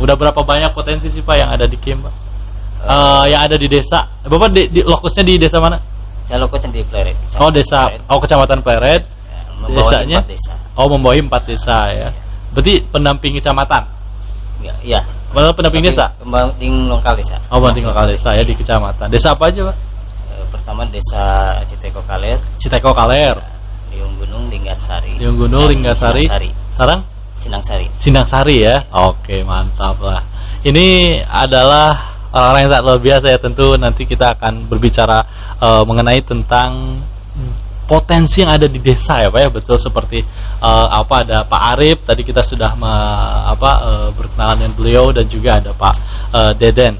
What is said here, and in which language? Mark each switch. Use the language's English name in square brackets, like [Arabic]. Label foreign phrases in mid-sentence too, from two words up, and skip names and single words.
[Indonesian] Udah berapa banyak potensi sih Pak yang ada di KIM Pak? Yang ada di desa. Bapak di lokusnya di desa mana? Saya lokusnya di Pleret. Oh, desa. Oh, Kecamatan Pleret. Membawahi Desanya? 4 desa. Oh, membawahi 4 desa ya. Berarti pendamping kecamatan. Iya. Padahal pendamping desa. Pendamping lokal desa. Oh, pendamping lokal desa ya di kecamatan. Desa apa aja Pak? Pertama desa Citeko Kaler, Citeko Kaler, Liung Gunung, Linggarsari. Liung Gunung, dan Linggarsari. Sinangsari. Sarang? Sinangsari. Sinangsari ya. Oke, mantap lah. Ini adalah orang-orang yang sangat luar biasa ya. Tentu nanti kita akan berbicara mengenai tentang potensi yang ada di desa ya Pak ya, betul seperti ada Pak Arif tadi, kita sudah berkenalan dengan beliau, dan juga ada Pak Deden.